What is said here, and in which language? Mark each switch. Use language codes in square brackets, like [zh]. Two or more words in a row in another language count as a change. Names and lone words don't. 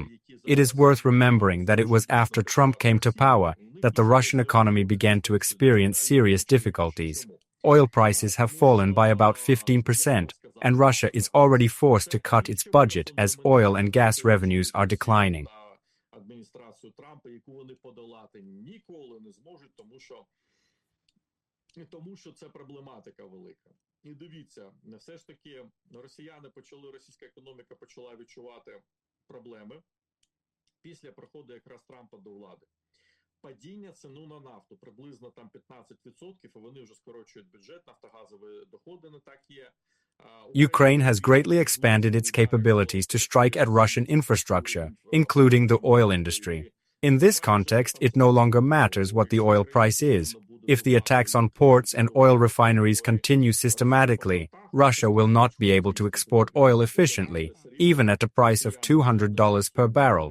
[en] It is worth remembering that it was after Trump came to power that the Russian economy began to experience serious difficulties. Oil prices have fallen by about 15%, and Russia is already forced to cut its budget as oil and gas revenues are declining. [uk] Адміністрацію Трампа, яку вони подолати ніколи не зможуть, тому що це проблематика велика. І дивіться, все ж таки російська економіка почала відчувати проблеми після приходу якраз Трампа до влади. Падіння ціну на нафту приблизно там 15%, і вони вже скорочують бюджет, нафтогазові доходи не так є. [en] Ukraine has greatly expanded its capabilities to strike at Russian infrastructure, including the oil industry. In this context, it no longer matters what the oil price is. If the attacks on ports and oil refineries continue systematically, Russia will not be able to export oil efficiently, even at a price of $200 per barrel.